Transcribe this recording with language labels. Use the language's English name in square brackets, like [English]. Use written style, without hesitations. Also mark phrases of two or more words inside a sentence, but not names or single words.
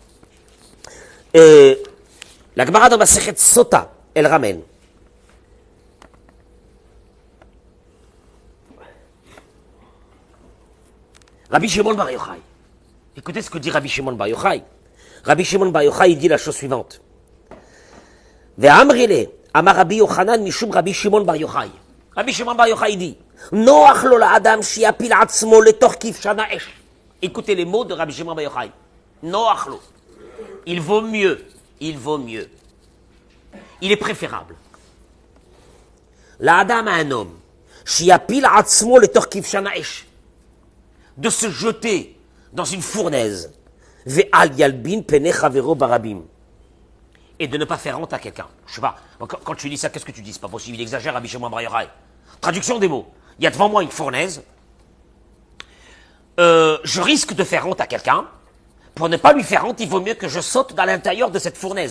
[French] La Gemara dans Masechet Sota, elle ramène. Rabbi Shimon Bar Yochai. Écoutez ce que dit Rabbi Shimon Bar Yochai. Rabbi Shimon Bar Yochai, il dit la chose suivante. [Hebrew] ואמרי לה, אמר רבי יוחנן משום רבי שמעון בר יוחאי. Rabbi Shimon Bar Yochai [French] dit, [Hebrew] נוח לו לאדם שיפיל עצמו לתוך כבשן האש. [French] Écoutez les mots de Rabbi Shimon Bar Yochai. [Hebrew] נוח לו. [French] Il vaut mieux. Il est préférable. La'adam à un homme. [Hebrew] שיפיל עצמו לתוך כבשן האש. [French] De se jeter dans une fournaise. [Hebrew] ואל ילבין פני חברו ברבים. [French] Et de ne pas faire honte à quelqu'un. Je sais pas, quand tu dis ça, qu'est-ce que tu dis? C'est pas possible, il exagère, Rabbi Shimon Bar Yochai. Traduction des mots. Il y a devant moi une fournaise. Je risque de faire honte à quelqu'un. Pour ne pas lui faire honte, il vaut mieux que je saute dans l'intérieur de cette fournaise.